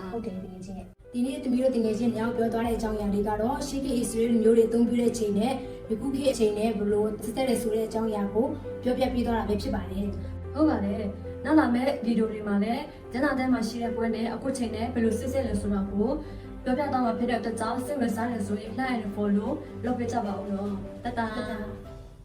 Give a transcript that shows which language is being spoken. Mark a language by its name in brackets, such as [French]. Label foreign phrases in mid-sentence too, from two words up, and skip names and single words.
[Burmese] ဟုတ်တယ်တင်ချင်းဒီနေ့သမီးတို့တင်ငယ်ချင်းညောင်ပြောသွားတဲ့အကြောင်းအရာလေးကတော့ရှေးခေတ်ဣသရေလမျိုးတွေအသုံးပြုတဲ့ချိန်နဲ့ယခုခေတ်အချိန်နဲ့ဘလို့စစ်သက်ရဆိုတဲ့အကြောင်းအရာကိုပြောပြပေးသွားတာပဲဖြစ်ပါတယ် ။ဟုတ်ပါလေ။နောက်လာမယ့်ဗီဒီယိုတွေမှာလည်းကျန်တာတဲမှာရှိတဲ့ပွဲနဲ့အခုချိန်နဲ့ဘယ်လိုစစ်ဆက်လဲဆိုတာကိုပြောပြတော့မှာဖြစ်တဲ့အတွက်ကြောင့်စိတ်ဝင်စားနေဆိုရင် [English] like and follow [Burmese] လုပ်ပေးကြပါဦးနော်။တတ